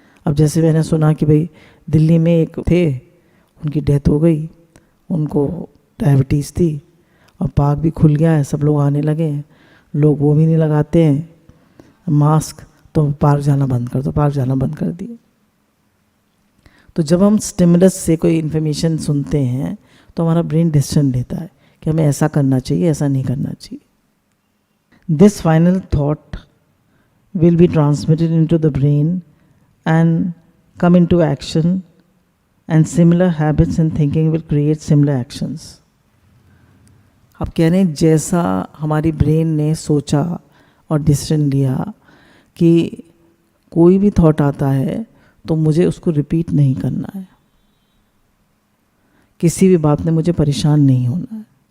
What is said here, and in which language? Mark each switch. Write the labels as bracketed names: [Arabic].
[Hindi] अब जैसे मैंने सुना कि भाई दिल्ली में एक थे, उनकी डेथ हो गई, उनको डायबिटीज़ थी और पार्क भी खुल गया है, सब लोग आने लगे हैं, लोग वो भी नहीं लगाते हैं, मास्क, तो पार्क जाना बंद कर दो, पार्क जाना बंद कर दिए। तो जब हम स्टिमुलस से कोई इन्फॉर्मेशन सुनते हैं तो हमारा ब्रेन डिसीजन लेता है कि हमें ऐसा करना चाहिए, ऐसा नहीं करना चाहिए। [English] This final thought will be transmitted into the brain and come into action, and similar habits and thinking will create similar actions. [Hindi] अब कह रहे हैं जैसा हमारी ब्रेन ने सोचा और डिसीजन लिया कि कोई भी थॉट आता है तो मुझे उसको रिपीट नहीं करना है, किसी भी बात में मुझे परेशान नहीं होना है।